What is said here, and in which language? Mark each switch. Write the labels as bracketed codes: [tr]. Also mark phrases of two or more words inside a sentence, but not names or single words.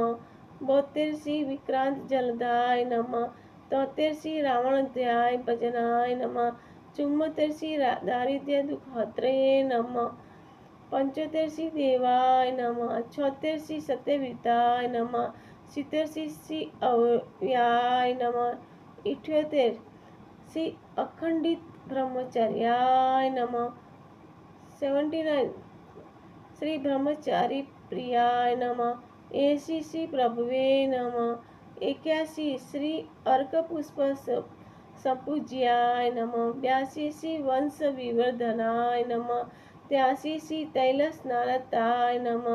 [sa] 72 श्री विक्रांत जलदाय नमः, 73 श्री रावणध्याय भजनाय नमः, 74 श्री दारिद्र्य दुःखहत्रे नमः, 75 श्री देवाय नमः, 76 श्री सत्यविदाय नमः, 77 श्री अव्याय नमः, 78 श्री अखंडित ब्रह्मचर्याय नमः, 79 श्री ब्रह्मचारी प्रियाय नमः। 80 श्री प्रभुवे नमः। 81 श्री अर्क पुष्प संपूज्याय नमः। 82 श्री वंश विवर्धनाय नमः। 83 श्री तैल स्नानताय नमः।